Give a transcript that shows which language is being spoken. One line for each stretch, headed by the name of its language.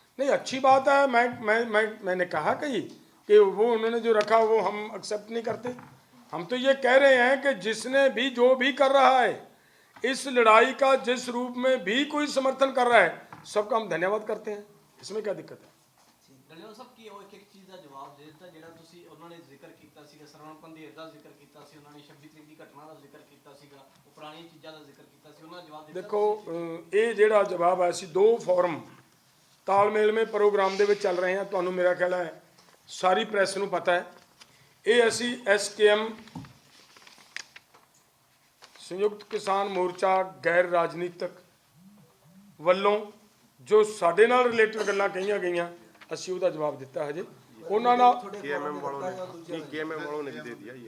Hindi: नहीं, अच्छी बात है। मैंने कहा कि वो उन्होंने जो रखा वो हम एक्सेप्ट नहीं करते। हम तो ये कह रहे हैं कि जिसने भी जो भी कर रहा है, इस लड़ाई का जिस रूप में भी कोई समर्थन कर रहा है, सबका हम धन्यवाद करते हैं। इसमें क्या दिक्कत है?
Punjabi: ਡੱਲੇਵਾਲ ਸਾਹਿਬ ਕੀ ਉਹ ਇੱਕ ਚੀਜ਼ ਦਾ ਜਵਾਬ ਦੇ ਦਿੱਤਾ ਜਿਹੜਾ ਤੁਸੀਂ ਉਹਨਾਂ ਨੇ ਜ਼ਿਕਰ ਕੀਤਾ ਸੀਗਾ, ਸਰਵਣ ਪੰਧੇਰ ਦਾ ਜ਼ਿਕਰ ਕੀਤਾ ਸੀ, ਉਹਨਾਂ ਨੇ 26 ਤਰੀਕ ਦੀ ਘਟਨਾ ਦਾ ਜ਼ਿਕਰ ਕੀਤਾ ਸੀਗਾ, ਉਹ ਪੁਰਾਣੀਆਂ ਚੀਜ਼ਾਂ ਦਾ ਜ਼ਿਕਰ ਕੀਤਾ ਸੀ, ਉਹਨਾਂ ਨੇ ਜਵਾਬ ਦਿੱਤਾ।
Hindi: देखो,
Punjabi: ਇਹ ਜਿਹੜਾ ਜਵਾਬ ਹੈ, ਅਸੀਂ 2 ਫੋਰਮ ਤਾਲਮੇਲ
Hindi: में प्रोग्राम
Punjabi: ਦੇ ਵਿੱਚ ਚੱਲ ਰਹੇ ਹਾਂ। ਤੁਹਾਨੂੰ ਮੇਰਾ ਖਿਆਲ ਹੈ ਸਾਰੀ ਪ੍ਰੈਸ ਨੂੰ ਪਤਾ ਹੈ, ਇਹ ਅਸੀਂ SKM ਸੰਯੁਕਤ ਕਿਸਾਨ ਮੋਰਚਾ ਗੈਰ ਰਾਜਨੀਤਿਕ ਵੱਲੋਂ ਜੋ ਸਾਡੇ ਨਾਲ ਰਿਲੇਟਡ ਗੱਲਾਂ ਕਹੀਆਂ ਗਈਆਂ, ਅਸੀਂ ਉਹਦਾ ਜਵਾਬ ਦਿੱਤਾ ਹਜੇ। ਉਹਨਾਂ ਨਾਲ
Hindi: KMM वालों ने नहीं, KMM वालों ने भी दे दिया ये।